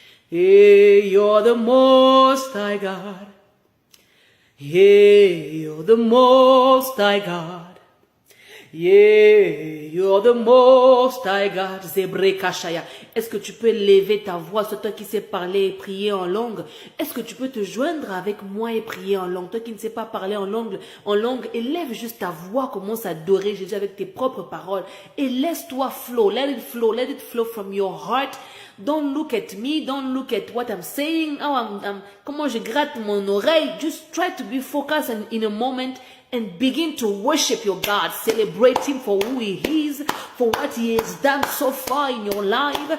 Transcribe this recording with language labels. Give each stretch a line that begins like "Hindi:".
English: Hey, you're the Most High God. Hey, you're the Most High God. Yeah, you're the Most High God. Zébré Kashaya.
French: Est-ce que tu peux lever ta voix, c'est toi qui sais parler et prier en langue? Est-ce que tu peux te joindre avec moi et prier en langue? Toi qui ne sais pas parler en langue, élève juste ta voix, commence à adorer Jésus avec tes propres paroles et laisse-toi flow.
English: Let it flow from your heart. Don't look at me, don't look at what I'm saying.
French: Oh, comment je gratte mon oreille.
English: Just try to be focused and in a moment and begin to worship your God. Celebrate Him for who He is, for what He has done so far in your life.